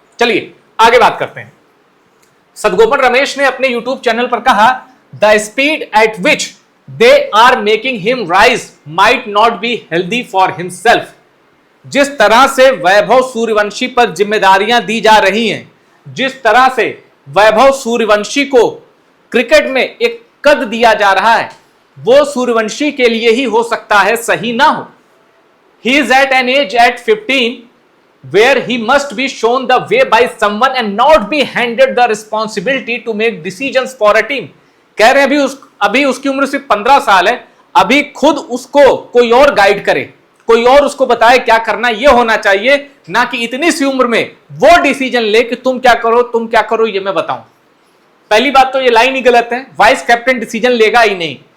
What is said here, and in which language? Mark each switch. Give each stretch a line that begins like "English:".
Hindi: चलिए आगे बात करते हैं। सदगोपन रमेश ने अपने यूट्यूब चैनल पर कहा,
English: The speed at which they are making him rise might not be healthy for himself.
Hindi: जिस तरह से वैभव सूर्यवंशी पर जिम्मेदारियां दी जा रही हैं, जिस तरह से वैभव सूर्यवंशी को क्रिकेट में एक कद दिया जा रहा है, वो सूर्यवंशी के लिए ही हो सकता है, सही ना हो।
English: He is at an age at 15 where he must be shown the way by someone and not be handed the responsibility to make decisions for a team।
Hindi: कह रहे हैं अभी उसकी उम्र सिर्फ 15 साल है, अभी खुद उसको कोई और गाइड करे, कोई और उसको बताए क्या करना ये होना चाहिए, ना कि इतनी सी उम्र में वो डिसीजन ले कि तुम क्या करो ये मैं बताऊं। पहली बात तो ये लाइन ही गलत है, वाइस कैप्टन डिसीजन लेगा ही नहीं।